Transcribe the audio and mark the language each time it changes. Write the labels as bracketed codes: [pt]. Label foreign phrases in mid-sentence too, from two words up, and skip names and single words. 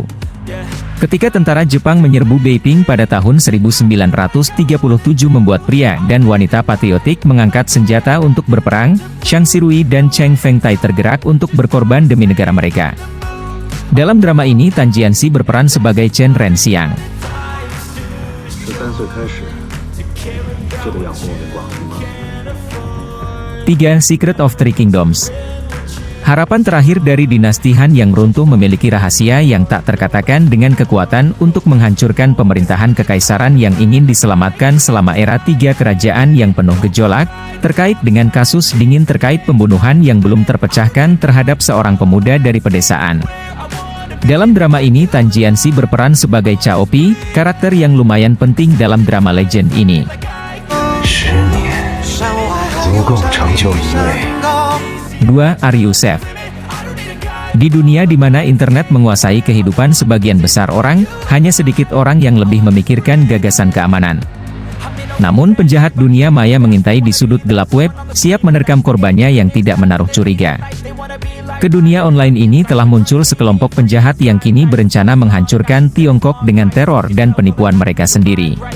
[id] Ketika tentara Jepang menyerbu Beiping pada tahun 1937 membuat pria dan wanita patriotik mengangkat senjata untuk berperang, Xiang Xirui dan Cheng Fengtai tergerak untuk berkorban demi negara mereka. Dalam drama ini Tan Jianxi berperan sebagai Chen Renxiang. [zh] 13 岁开始就得养活我的寡妇吗？ [id] 3. [en] Secret of Three Kingdoms. [id] Harapan terakhir dari dinasti Han yang runtuh memiliki rahasia yang tak terkatakan dengan kekuatan untuk menghancurkan pemerintahan kekaisaran yang ingin diselamatkan selama era 3 kerajaan yang penuh gejolak, terkait dengan kasus dingin terkait pembunuhan yang belum terpecahkan terhadap seorang pemuda dari pedesaan. Dalam drama ini Tan Jianxi berperan sebagai Cao Pi, karakter yang lumayan penting dalam drama legend ini. [zh] 10 年足够成就一位。 [id] 2. [en] Are you safe? [id] Di dunia di mana internet menguasai kehidupan sebagian besar orang, hanya sedikit orang yang lebih memikirkan gagasan keamanan. Namun penjahat dunia maya mengintai di sudut gelap web, siap menerkam korbannya yang tidak menaruh curiga. Ke dunia online ini telah muncul sekelompok penjahat yang kini berencana menghancurkan Tiongkok dengan teror dan penipuan mereka sendiri.